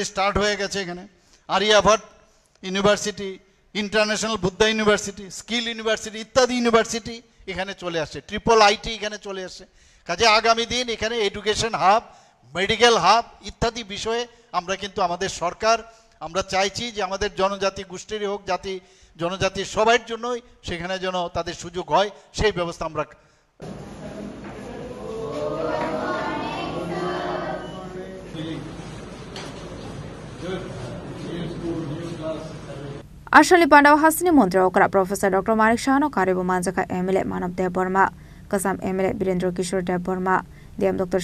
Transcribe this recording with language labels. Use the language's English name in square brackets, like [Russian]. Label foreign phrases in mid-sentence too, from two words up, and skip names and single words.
[Bangla] স্টার্ট হয়ে গেছে এখানে আরিয়াভট্ট ইউনিভার্সিটি ইন্টারন্যাশনাল বুদ্ধা ইউনিভার্সিটি [English] skill university [Bangla] ইত্যাদি ইউনিভার্সিটি এখানে চলে আসছে [English] triple IT [Bangla] এখানে চলে আসছে কাজে আগামী দিন এখানে [English] education hub medical hub [Bangla] ইত্যাদি বিষয়ে আমরা কিন্তু আমাদের সরকার আমরা চাইছি যে আমাদের জনজাতি গোষ্ঠীর হোক জাতি জনজাতি সবার জন্যই সেখানে যেন তাদের সুযোগ হয় সেই ব্যবস্থা আমরা [Kok Borok] Ashali Pandaw Hasni Mantri okra Professor Dr. Manik Saha no karibu manjaka MLA Manav Dev Burma Kasam MLA Birendra Kishore Dev Burma DM Dr.